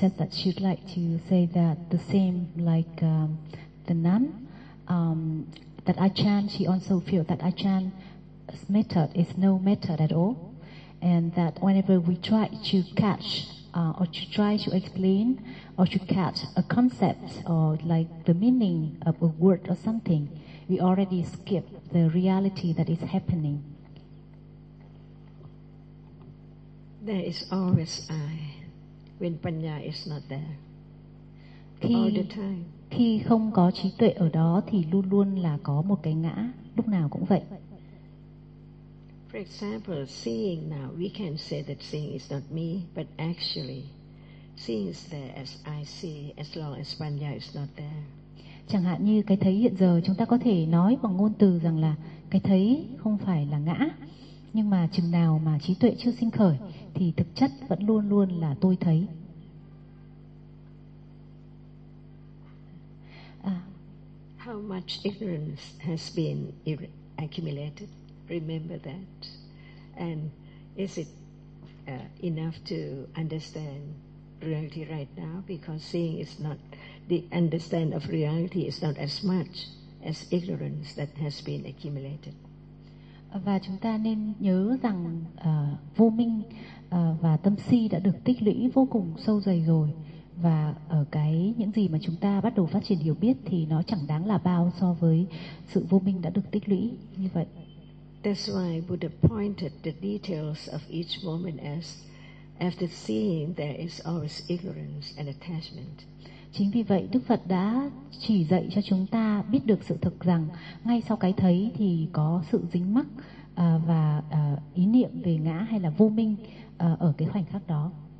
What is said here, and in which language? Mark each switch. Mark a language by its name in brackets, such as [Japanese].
[English] She'd like to say that the same like the nun that Achan, she also feel that Achan's method is no method at all, and that whenever we try to catch or to try to explain or to catch a concept or like the meaning of a word or something, we already skip the reality that is happening. There is always I when Panya is not there. All the time. [Vietnamese] Khi không có trí tuệ ở đó thì luôn luôn là có một cái ngã, lúc nào cũng vậy. [English] For example, seeing now, we can say that seeing is not me, but actually, seeing is there as I see, as long as Panya is not there. [Vietnamese] Chẳng hạn như cái thấy hiện giờ, chúng ta có thể nói bằng ngôn từ rằng là cái thấy không phải là ngã, nhưng mà chừng nào mà trí tuệ chưa sinh khởi, thì thực chất vẫn luôn luôn là tôi thấy. [English] How much ignorance has been accumulated? Remember that, and is it enough to understand reality right now? Because seeing is not the understanding of reality is not as much as ignorance that has been accumulated. [Vietnamese] Và chúng ta nên nhớ rằng vô minh và tâm si đã được tích lũy vô cùng sâu dày rồi, và ở cái những gì mà chúng ta bắt đầu phát triển hiểu biết thì nó chẳng đáng là bao so với sự vô minh đã được tích lũy như vậy. [English] That's why Buddha pointed the details of each moment as after seeing there is always ignorance and attachment. [Vietnamese] Chính vì vậy Đức Phật đã chỉ dạy cho chúng ta biết được sự thực rằng ngay sau cái thấy thì có sự dính mắc và ý niệm về ngã hay là vô minh ở cái khoảnh khắc đó.